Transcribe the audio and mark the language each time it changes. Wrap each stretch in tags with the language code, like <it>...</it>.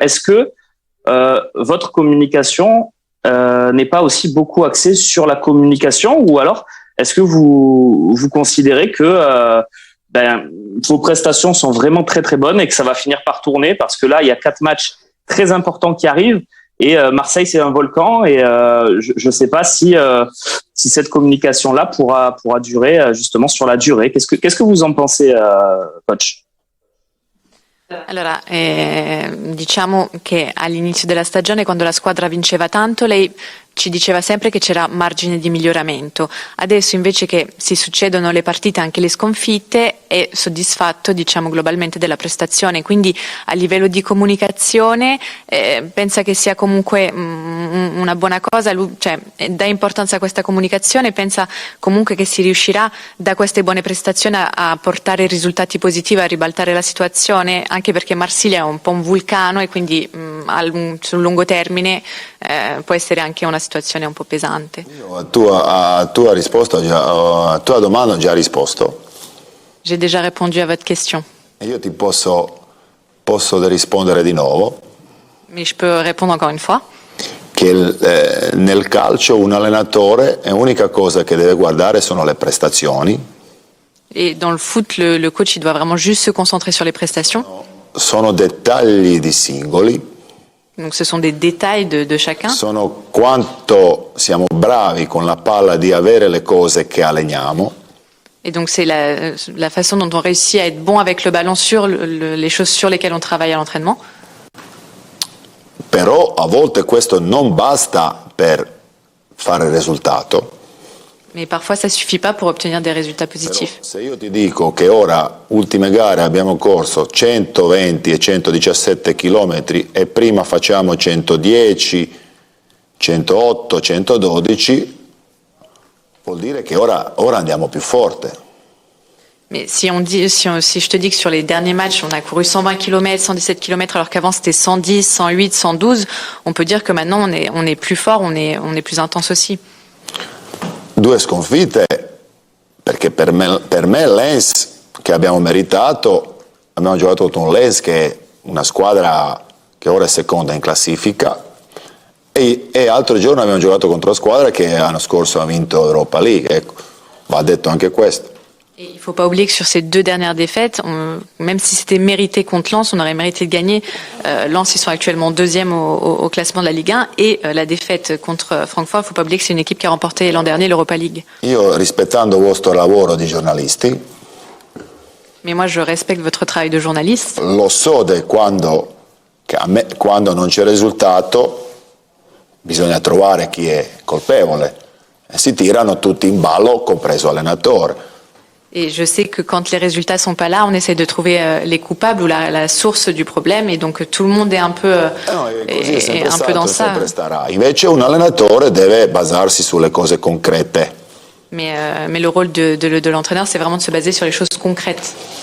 <fr>Est-ce que votre communication n'est pas aussi beaucoup axée sur la communication ou alors est-ce que vous considérez que vos prestations sont vraiment très très bonnes et que ça va finir par tourner parce que là il y a 4 matchs très importants qui arrivent et Marseille c'est un volcan et je sais pas si cette communication là pourra durer justement sur la durée. Qu'est-ce que vous en pensez, coach?</fr> <it>Allora, diciamo che all'inizio della stagione, quando la squadra vinceva tanto, lei ci diceva sempre che c'era margine di miglioramento. Adesso invece che si succedono le partite, anche le sconfitte, è soddisfatto, diciamo, globalmente della prestazione. Quindi a livello di comunicazione pensa che sia comunque una buona cosa, lui, cioè, dà importanza a questa comunicazione, pensa comunque che si riuscirà da queste buone prestazioni a portare risultati positivi, a ribaltare la situazione, anche perché Marsiglia è un po' un vulcano e quindi sul lungo termine può essere anche una situazione un po' pesante. A tua risposta, a tua domanda ho già risposto.</it> <fr>J'ai déjà répondu à votre question.</fr> <it>E io ti posso rispondere di nuovo.</it> <fr>Mais je peux répondre encore une fois.</fr> <it>Che nel calcio un allenatore è l'unica cosa che deve guardare sono le prestazioni.</it> <fr>Et dans le foot, le coach il doit vraiment juste se concentrer sur les prestations.</fr> <it>Sono dettagli di singoli.</it> <fr>Donc ce sont des détails de chacun.</fr> <it>Sono quanto siamo bravi con la palla di avere le cose che alleniamo.</it> <fr>Et donc c'est la façon dont on réussit à être bon avec le ballon sur les choses sur lesquelles on travaille à l'entraînement.</fr> <it>Però a volte questo non basta per fare il risultato.</it> <fr>Mais parfois ça suffit pas pour obtenir des résultats positifs.</fr> <it>Però se io ti dico che ora, ultime gare, abbiamo corso 120 e 117 chilometri e prima facciamo 110, 108, 112, vuol dire che ora andiamo più forte.</it> <fr>Mais si je te dis que sur les derniers matchs, on a couru 120 km, 117 km, alors qu'avant c'était 110, 108, 112, on peut dire que maintenant on est plus fort, on est plus intense aussi.</fr> <it>2 sconfitte, perché per me Lens, che abbiamo meritato, abbiamo giocato contro un Lens che è una squadra che ora è seconda in classifica, e l'altro giorno abbiamo giocato contro una squadra che l'anno scorso ha vinto Europa League, ecco, va detto anche questo.</it> <fr>Et il ne faut pas oublier que sur ces 2 dernières défaites, même si c'était mérité contre Lens, on aurait mérité de gagner. Lens, ils sont actuellement 2e au classement de la Ligue 1 et la défaite contre Francfort, il ne faut pas oublier que c'est une équipe qui a remporté l'an dernier l'Europa League.</fr> <it>Io, rispettando il vostro lavoro di giornalisti,</it> <fr>mais moi je respecte votre travail de journaliste.</fr> <it>Lo so quando non c'è risultato bisogna trovare chi è colpevole e si tirano tutti in ballo, compreso l'allenatore.</it> <fr>Et je sais que quand les résultats sont pas là, on essaie de trouver les coupables ou la source du problème, et donc tout le monde est un peu, est un peu dans ça.</fr> <it>Invece un allenatore deve basarsi sulle cose concrete.</it> <fr>Mais le rôle de l'entraîneur, c'est vraiment de se baser sur les choses concrètes.</fr>